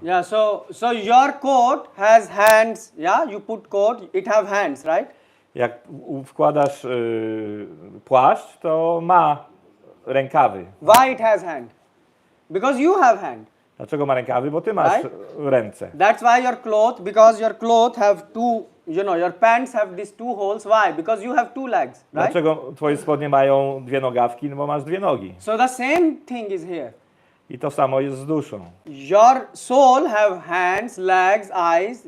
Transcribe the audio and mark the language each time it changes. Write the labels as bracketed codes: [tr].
[en] Yeah, so your coat has hands, yeah? You put coat, it have hands, right? [pl] Jak wkładasz płaszcz, to ma rękawy. [en] Why it has hand? Because you have hand. [pl] Dlaczego ma rękawy? Bo ty masz ręce. [en] That's why your cloth, because your cloth have two, your pants have these two holes. Why? Because you have two legs, right? [pl] Dlaczego twoje spodnie mają dwie nogawki? No bo masz dwie nogi. [en] So the same thing is here. [pl] I to samo jest z duszą. [en] Your soul have hands, legs, eyes.